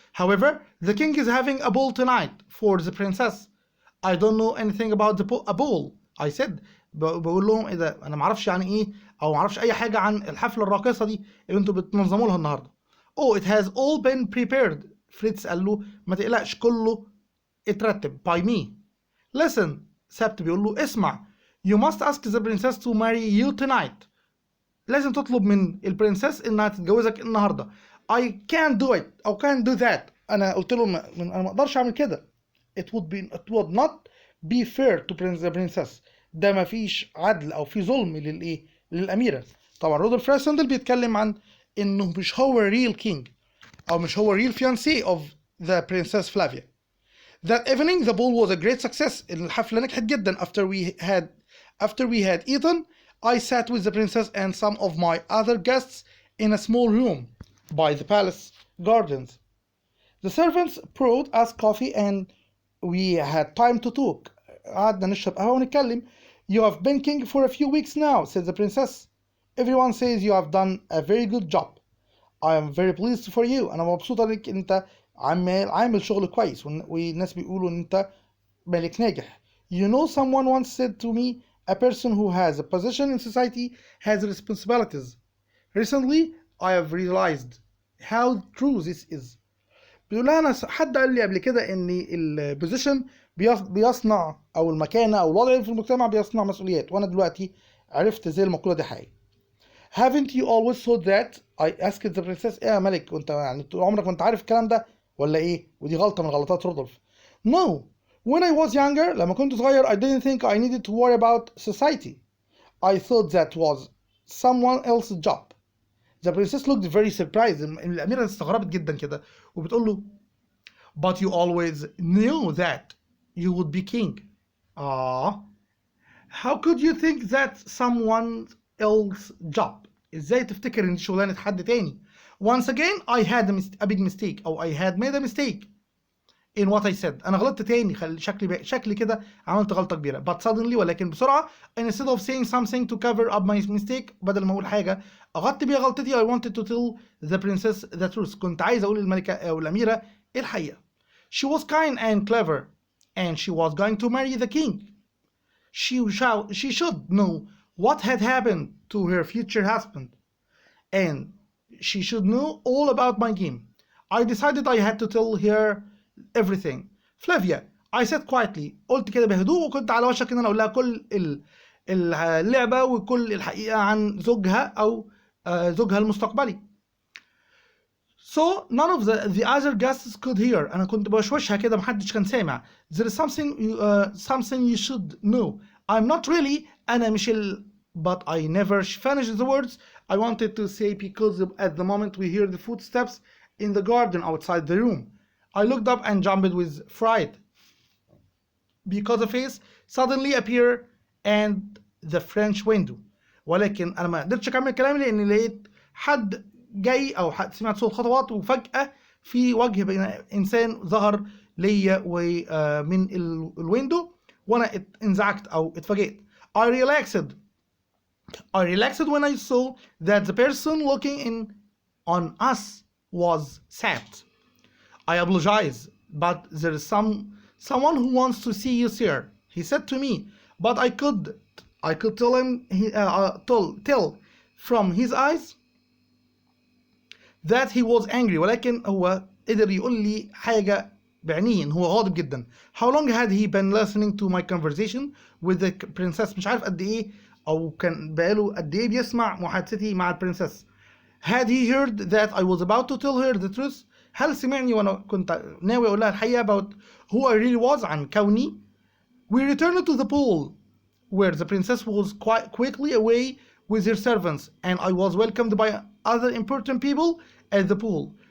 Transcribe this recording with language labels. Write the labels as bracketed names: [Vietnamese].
[English] However, the king is having a ball tonight for the princess. I don't know anything about a ball. I said. [Arabic] بقول لهم ايه ده، انا ما اعرفش يعني ايه او ما اعرفش اي حاجه عن الحفله الراقصه دي اللي انتوا بتنظموا لها النهارده. [English] Oh, it has all been prepared. [Arabic] فريتز قال له ما تقلقش كله اترتب [English] by me. Listen, [Arabic] سبت بيقول له اسمع. [English] You must ask the princess to marry you tonight. [Arabic] لازم تطلب من البرنسس انها تتجوزك النهارده. [English] I can't do it او can't do that. [Arabic] انا قلت له انا ما اقدرش اعمل كده. [English] It would not be fair to the princess. [Arabic] ده ما فيش عدل او في ظلم للاميره. طبعا رودولف راسندل بيتكلم عن انه مش هو [English] real king [Arabic] او مش هو [English] real fiancé of the princess Flavia. That evening the ball was a great success. [Arabic] الحفله نجحت جدا. [English] After we had eaten, I sat with the princess and some of my other guests in a small room by the palace gardens. The servants brought us coffee and we had time to talk. [Arabic] قعدنا نشرب قهوة ونتكلم. [English] You have been king for a few weeks now, said the princess. Everyone says you have done a very good job. I am very pleased for you. [Arabic] أنا مبسوطة إنك أنت عامل شغل كويس والناس بيقولوا إن أنت ملك ناجح. [English] You know, someone once said to me, a person who has a position in society has responsibilities. Recently, I have realized how true this is. [Arabic] بيقول أنا حد قال لي قبل كده إن البوزيشن بيصنع أو المكانة أو الوضع في المجتمع بيصنع مسؤوليات، وأنا دلوقتي عرفت زي المقولة دي حقيقية. [English] Haven't you always thought that? I asked the princess. [Arabic] إيه يا ملك وأنت يعني طول عمرك وأنت عارف الكلام ده ولا إيه؟ ودي غلطة من غلطات رودولف. [English] No. When I was younger, [Arabic] لما كنت صغير, [English] I didn't think I needed to worry about society. I thought that was someone else's job. The princess looked very surprised. [Arabic] الأميرة استغربت جدا كده وبتقول له [English] But you always knew that you would be king. How could you think that's someone else's job? [Arabic] ازاي تفتكر ان دي شغلانة حد تاني؟ [English] Once again, I had a big mistake أو I had made a mistake in what I said. [Arabic] أنا غلطت تاني. شكلي كده عملت غلطة كبيرة. [English] But suddenly [Arabic] ولكن بسرعة [English] instead of saying something to cover up my mistake, [Arabic] بدل ما أقول حاجة أغطي بيها غلطتي, [English] I wanted to tell the princess the truth. [Arabic] كنت عايز أقول للملكة أو الأميرة الحقيقة. [English] She was kind and clever and she was going to marry the king. She should know what had happened to her future husband and she should know all about my game. I decided I had to tell her everything. Flavia, I said quietly. [Arabic] قلت كده بهدوء وكنت على وشك ان انا اقول لها كل اللعبة وكل الحقيقة عن زوجها او زوجها المستقبلي. [English] So none of the other guests could hear. [Arabic] أنا كنت بوشوشها كده محدش كان سامع. [English] There is something you should know. I'm not really [Arabic] أنا مش [English] but I never finished the words I wanted to say because at the moment we hear the footsteps in the garden outside the room. I looked up and jumped with fright because a face suddenly appeared and the French window. [Arabic] ولكن أنا ما قدرتش أكمل كلامي لأن لقيت حد جاي او سمعت صوت خطوات وفجأة في وجه انسان ظهر ليا ومن الويندو وانا انزعجت او اتفاجئت. [English] I relaxed when I saw that the person looking in on us was sad. I apologize, but there is someone who wants to see you, sir. He said to me, but I could tell him tell from his eyes that he was angry. [Arabic] ولكن هو قدر يقول لي حاجة بعينيه إن هو غاضب جدا. [English] How long had he been listening to my conversation with the princess? [Arabic] مش عارف قد إيه أو كان بقاله قد إيه بيسمع محادثتي مع البرنسس. [English] Had he heard that I was about to tell her the truth? [Arabic] هل سمعني وأنا كنت ناوي أقول لها الحقيقة [English] about who I really was [Arabic] عن كوني؟ [English] We returned to the pool where the princess was quite quickly away with her servants, and I was welcomed by other important people at the pool.